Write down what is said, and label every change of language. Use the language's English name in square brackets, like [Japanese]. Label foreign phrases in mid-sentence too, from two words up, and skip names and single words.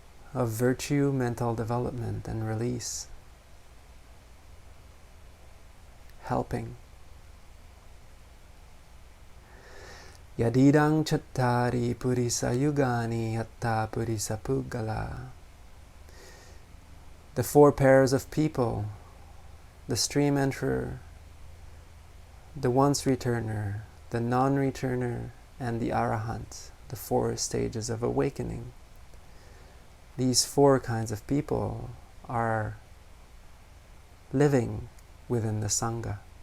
[English] of virtue, mental development, and release, helping. [Pali] Yadidang chattari purisa yugani yatta purisa puggala. [English] The four pairs of people, the stream enterer, the once returner, the non-returner, and the arahant, the four stages of awakening. These four kinds of people are living within the Sangha.